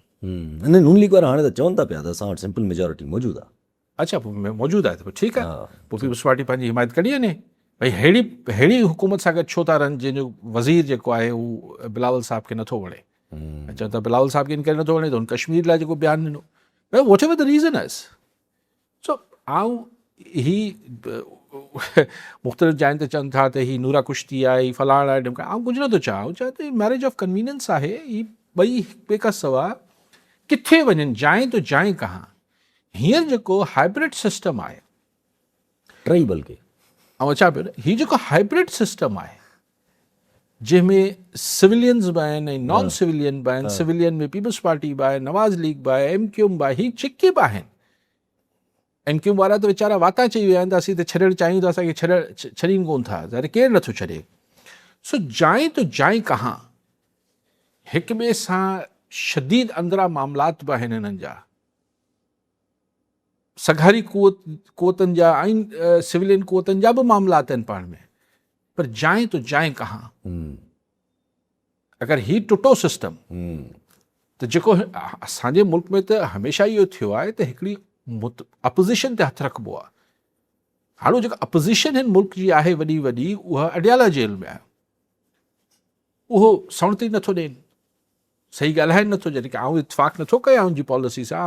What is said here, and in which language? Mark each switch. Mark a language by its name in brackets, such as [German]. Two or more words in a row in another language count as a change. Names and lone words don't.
[Sindhi] न नून लीग वारा हाणे त चवनि था पिया त असां वटि [English] simple majority [Sindhi] मौजूदु आहे। अच्छा, पोइ मौजूदु आहे त पोइ ठीकु आहे, पोइ पीपल्स पार्टी पंहिंजी हिमायत कढी वञे। भई अहिड़ी हुकूमत सां गॾु छो था रहनि जंहिंजो वज़ीर जेको आहे उहो बिलावल साहिब खे नथो वणे। चवनि था बिलावल साहिब खे इन करे नथो वणे त हुन कश्मीर लाइ जेको बयानु ॾिनो, भई [English] whatever the reason is. [Sindhi] सो आऊं ही मुख़्तलिफ़ जाइनि ते चवनि था त ही नूरा कुश्ती आहे, ही फलाणा आहे, ढिमका, आऊं कुझु नथो चाहियां, चवां त [English] marriage of convenience [Sindhi] आहे। ही ॿई ॿिए खां सवाइ किथे वञनि, [Hindi] जाएं तो जाएं कहाँ। [Sindhi] हींअर जेको [English] hybrid system [Sindhi] आहे टई बल्कि ऐं अचा पियो न, हीउ जेको [English] hybrid system [Sindhi] आहे जंहिंमें सिविलियंस बि आहिनि ऐं [English] non civilian [Sindhi] बि आहिनि, सिविलियन में पीपल्स पार्टी बि आहे, नवाज़ लीग बि आहे, MQM बि आहे, हीउ चिके बि आहिनि। MQM वारा त वीचारा वाता चई विया आहिनि त असीं त छॾणु चाहियूं था, असांखे छॾीनि कोन था, ज़ाहिर केरु नथो छॾे। [Hindi] सो जाएं तो जाएं कहाँ, [Sindhi] हिक ॿिए सां शदीद अंदरा मामलात बि आहिनि हिननि जा, सघारी क़ुवतनि जा ऐं सिविलियन क़ुवतनि जा बि मामलात आहिनि पाण में, पर [Hindi] जाएं तो जाएं कहाँ। [Sindhi] अगरि ही टुटो सिस्टम त जेको असांजे मुल्क में त हमेशह इहो थियो आहे त हिकिड़ी अपोज़िशन ते हथु रखिबो आहे। हाणे जेका अपोज़िशन हिन मुल्क जी आहे वॾी वॾी, उहा अडियाला जेल में आहे, उहो सवणती नथो ॾियनि, सही ॻाल्हाइनि नथो, जॾहिं की आउं इतफ़ाक़ नथो कयां उनजी पॉलिसी सां।